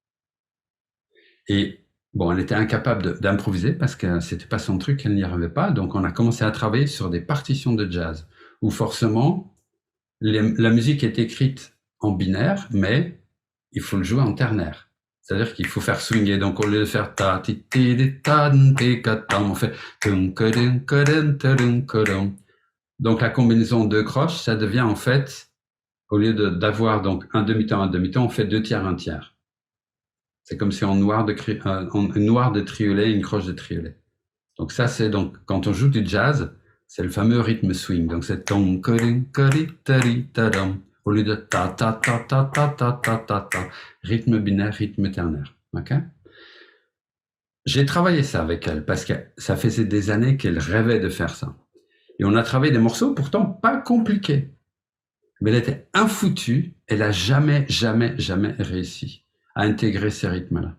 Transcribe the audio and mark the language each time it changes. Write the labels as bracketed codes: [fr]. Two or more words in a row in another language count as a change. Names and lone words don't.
[fr] Et bon, elle était incapable d'improviser parce que c'était pas son truc, elle n'y arrivait pas. Donc, on a commencé à travailler sur des partitions de jazz où forcément, la musique est écrite en binaire, mais il faut le jouer en ternaire. C'est-à-dire qu'il faut faire swinger. Donc, au lieu de faire ta ti ti ti ta ti ka ta, on fait tum kadum kadum kadum kadum. Donc, la combinaison de croches, ça devient en fait, au lieu d'avoir donc un demi-temps, on fait 2 tiers, 1 tiers. C'est comme si en noir de triolet, une croche de triolet. Donc ça, c'est donc quand on joue du jazz, c'est le fameux rythme swing. Donc c'est tom kadum kadum tari tadam. Au lieu de ta ta ta ta ta ta ta ta ta, rythme binaire, rythme ternaire. Ok? J'ai travaillé ça avec elle parce que ça faisait des années qu'elle rêvait de faire ça. Et on a travaillé des morceaux pourtant pas compliqués. Mais elle était infoutue, elle a jamais réussi à intégrer ces rythmes-là.